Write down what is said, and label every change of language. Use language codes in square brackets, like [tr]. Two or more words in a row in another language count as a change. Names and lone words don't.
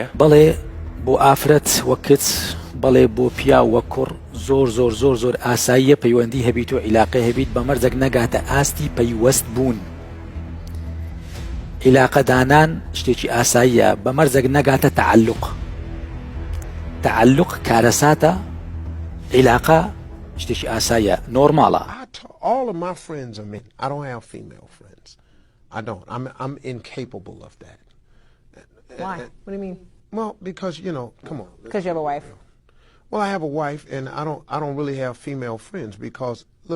[ckb] بەڵێ بۆ ئافرەت وەکت بەڵێ بۆ پیا وە کوڕ زۆر زۆر زۆر زۆر ئاساییە پەیوەندی هەبیت و عیلاقە هەبیت بە مەرجێک نەگاتە ئاستی پەیوەست بوون. عیلاقەدانان شتێکی ئاساییە بە مەرجێک نەگاتە تەعەلوق. تەعەلوق کارەساتە، عیلاقە شتێکی ئاساییە، نۆرماڵە. [en] All of my friends are men. I don't have female friends. I don't. I'm incapable of that. Why? What do you mean? Well, because come on. Because you have a wife. Well, I have a wife, and I don't really have female friends because look.